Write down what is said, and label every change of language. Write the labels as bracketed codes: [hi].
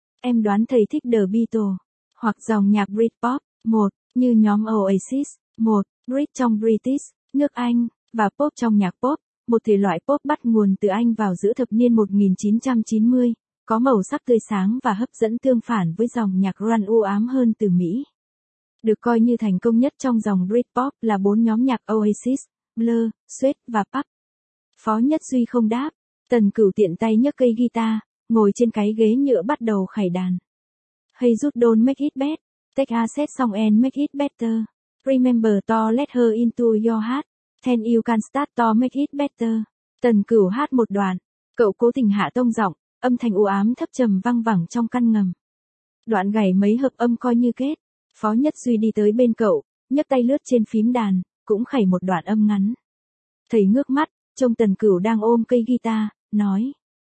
[vi] Em đoán thầy thích The Beatles, hoặc dòng nhạc Britpop, một, như nhóm Oasis, một, Brit trong British, nước Anh, và Pop trong nhạc Pop, một thể loại Pop bắt nguồn từ Anh vào giữa thập niên 1990, có màu sắc tươi sáng và hấp dẫn tương phản với dòng nhạc Run u ám hơn từ Mỹ. Được coi như thành công nhất trong dòng Britpop là bốn nhóm nhạc Oasis, Blur, Sweet và Pulp. Phó Nhất Duy không đáp. Tần Cửu tiện tay nhấc cây guitar, ngồi trên cái ghế nhựa bắt đầu khải đàn. [en] Hey Jude, don't make it bad. Take a set song and make it better. Remember to let her into your heart. Then you can start to make it better. [vi] Tần Cửu hát một đoạn. Cậu cố tình hạ tông giọng, âm thanh u ám thấp trầm văng vẳng trong căn ngầm. Đoạn gảy mấy hợp âm coi như kết. Phó Nhất Duy đi tới bên cậu, nhấc tay lướt trên phím đàn, cũng khẩy một đoạn âm ngắn. Thầy ngước mắt, trông Tần Cửu đang ôm cây guitar, nói.